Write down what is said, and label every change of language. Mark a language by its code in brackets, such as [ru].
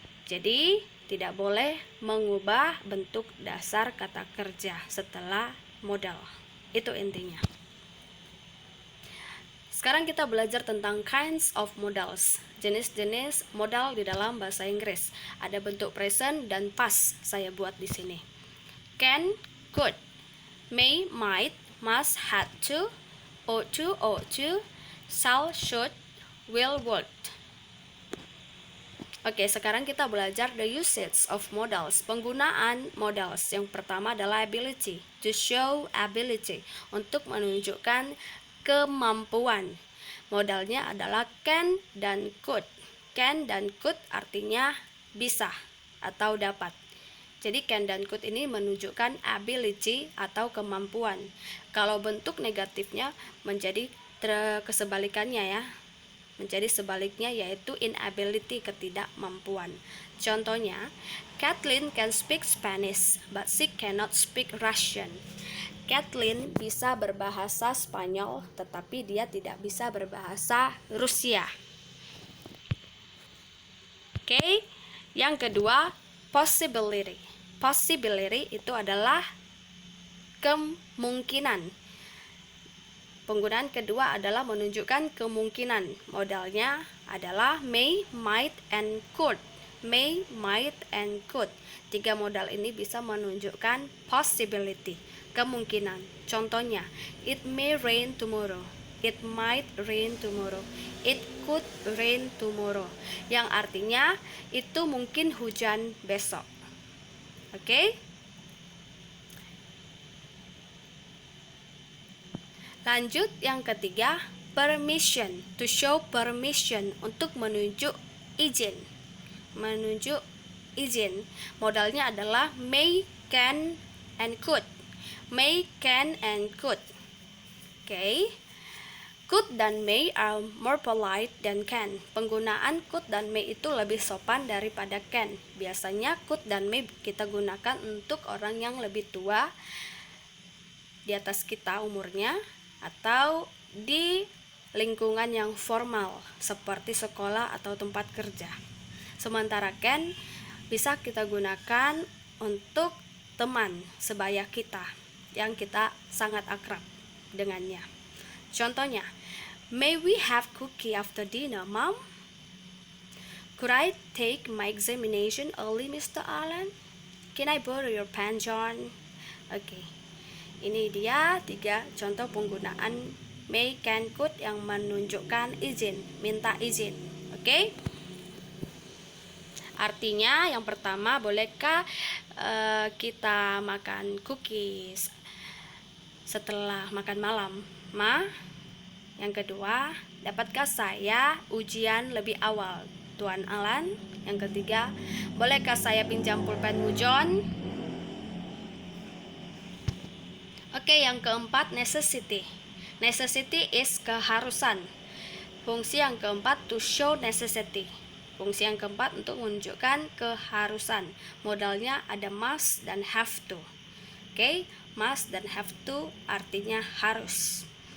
[id] Jadi tidak boleh mengubah bentuk dasar kata kerja setelah modal. Itu intinya. Sekarang kita belajar tentang [en] kinds of modals. [id] Jenis-jenis modal di dalam bahasa Inggris. Ada bentuk present dan past. Saya buat di sini. [en] Can, could, may, might, must, had to, ought to, shall, should, will, would. [id] Oke, sekarang kita belajar [en] the usage of modals. [id] Penggunaan modals. Yang pertama adalah ability. [en] To show ability. [id] Untuk menunjukkan kemampuan. Modalnya adalah can dan could. Can dan could artinya bisa atau dapat. Jadi can dan could ini menunjukkan ability atau kemampuan. Kalau bentuk negatifnya menjadi kesebalikannya ya. Menjadi sebaliknya yaitu inability, ketidakmampuan. [en] Contohnya, Kathleen can speak Spanish, but she cannot speak Russian. [id] Kathleen bisa berbahasa Spanyol, tetapi dia tidak bisa berbahasa Rusia. Oke, yang kedua, possibility. Possibility itu adalah kemungkinan. Penggunaan kedua adalah menunjukkan kemungkinan. Modalnya adalah may, might, and could. May, might, and could. Tiga modal ini bisa menunjukkan possibility, kemungkinan. Contohnya, [en] it may rain tomorrow. It might rain tomorrow. It could rain tomorrow. [id] Yang artinya itu mungkin hujan besok. Oke? Lanjut yang ketiga, permission. [en] To show permission, [id] untuk menunjuk izin. Menunjuk izin. Modalnya adalah may, can, and could. [en] May, can, and could. Oke. Could dan may are more polite than can. [id] Penggunaan could dan may itu lebih sopan daripada can. Biasanya could dan may kita gunakan untuk orang yang lebih tua di atas kita umurnya, atau di lingkungan yang formal seperti sekolah atau tempat kerja. Sementara can bisa kita gunakan untuk teman sebaya kita yang kita sangat akrab dengannya. Contohnya, [en] may we have cookie after dinner, Mom? Could I take my examination early, Mr. Allen? Can I borrow your pen, John? [id] Oke. Ini dia 3 contoh penggunaan may, can, could yang menunjukkan izin, minta izin. Oke? Artinya yang pertama, bolehkah kita makan cookies setelah makan malam, Ma? Yang kedua, dapatkah saya ujian lebih awal, Tuan Alan? Yang ketiga, bolehkah saya pinjam pulpenmu, John? Oke, yang keempat, necessity. Necessity is keharusan. Fungsi yang keempat, [en] to show necessity. [id] Fungsi yang keempat untuk menunjukkan keharusan. Modalnya ada must dan have to. Oke, must dan have to artinya harus.